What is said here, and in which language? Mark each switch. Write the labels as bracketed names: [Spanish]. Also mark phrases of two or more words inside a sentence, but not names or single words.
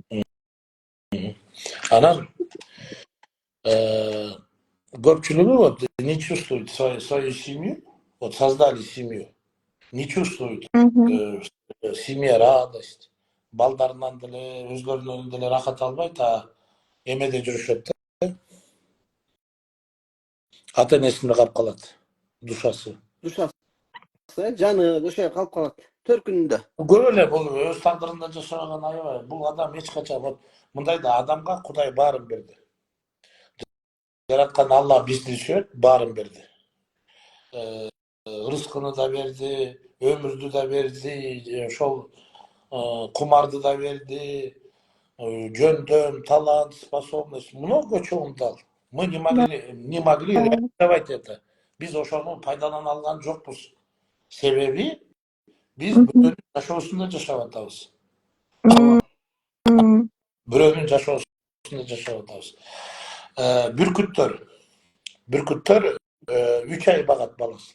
[Kyrgyz] Анан көпчүлүгү [Russian] вот не чувствует свою семью, вот создали семью, не чувствуют в семье радость, [Kyrgyz] балдарынан деле, өзлөрүнөн деле рахат албайт, эмеде жүрүшөт да. Ата-энесинде калып калат, душасы. Жаны ошо калып калат. Төркүнүндө. Көп эле бул өз тагдырында жашаган аябай. Бул адам эч качан вот мындай да адамга Кудай баарын берди. Жараткан Алла бизди сүйөт, баарын берди. Рызкыны да берди, өмүрдү да берди, ошол кумарды да берди, жөндөм, талант, [Russian] способность, много чего он дал. Мы не могли реализовать это. [Kyrgyz] Биз ошону пайдалана алган жокпуз. Себеби биз жашоосунда жашап атабыз. Бирөөнүн жашоосунда жашап атабыз. Бүркүттөр 3 ай багат баласын.